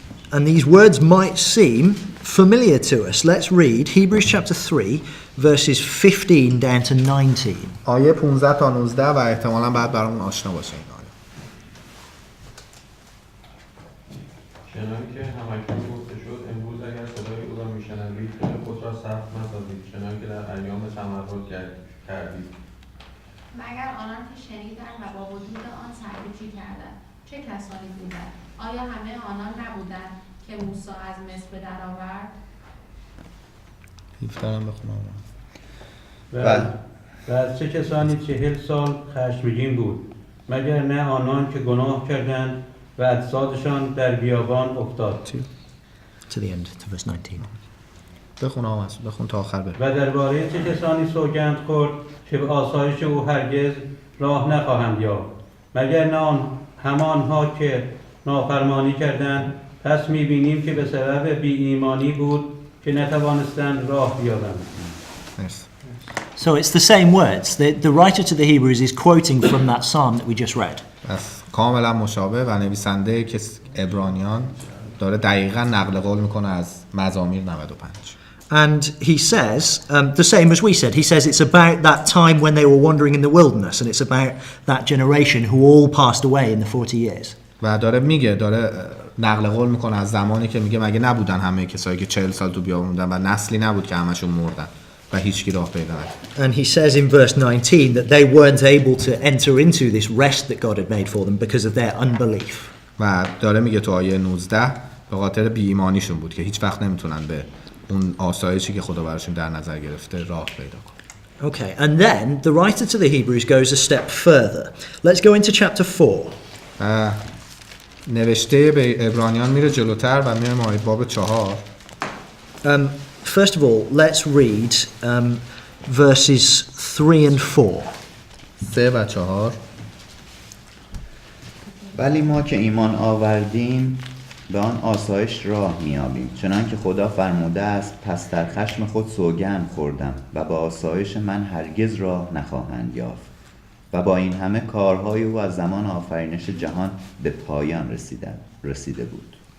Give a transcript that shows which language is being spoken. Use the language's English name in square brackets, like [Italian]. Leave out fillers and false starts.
[English] And these words might seem familiar to us. Let's read Hebrews chapter 3, verses 15 down to 19. [Persian] آیه 15 تا 19 و احتمالاً بعد برامون آشنا باشه این آیه. چنانکه همکنون گفته شد امروز اگر صدای او را میشنوید دل خود را سخت نسازید چنانکه در ایام تمرد کردید. مگر آنان که شنیدند و با وجود آن سرکوچی کردند چه کسانی بودند؟ آیا همه آنان نبودند که موسی از مصر به در آورد؟ 17 هم بخونم. و از چه کسانی 40 سال خشمگین بود مگر نه آنان که گناه کردند و اجسادشان در بیابان افتاد. [English] To the end, to verse 19. [Persian] بخون آمد بخون تا آخر بریم. و درباره چه کسانی سوگند خورد که به آسایش او هرگز راه نخواهند یافت مگر نه همانها که نافرمانی کردند. پس می‌بینیم که به سبب بی ایمانی بود که نتوانستند راه بیابند. [English] So it's the same words. The writer to the Hebrews is quoting from that psalm that we just read. [Persian] کاملا مشابه و نویسنده که عبرانیان داره دقیقاً نقل قول میکنه از مزامیر 95. [English] And he says, the same as we said, he says it's about that time when they were wandering in the wilderness and it's about that generation who all passed away in the 40 years. [Persian] و داره نقل قول میکنه از زمانی که میگه مگه نبودن همه کسایی که 40 سال تو بیابون بودن و نسلی نبود که همشون مردن و هیچ کی راه پیدا نکرد. [English] And he says in verse 19 that they weren't able to enter into this rest that God had made for them because of their unbelief. [Persian] و داره میگه تو آیه 19 به خاطر بی ایمانیشون بود که هیچ وقت نمیتونن به اون آسایشی که خدا براشون در نظر گرفته راه پیدا کنن. [English] Okay, and then the writer to the Hebrews goes a step further. Let's go into chapter 4. [Persian] نوشته به عبرانیان میره جلوتر و میریم آیه باب 4. [English] First of all, let's read verses 3 and 4. [Persian] 3 و 4. ولی ما که ایمان آوردیم به آن آسایش راه میابیم چنانکه خدا فرموده است پس در خشم خود سوگند خوردم و با آسایش من هرگز راه نخواهند یافت و با این همه کارهای او از زمان آفرینش جهان به پایان رسیده بود.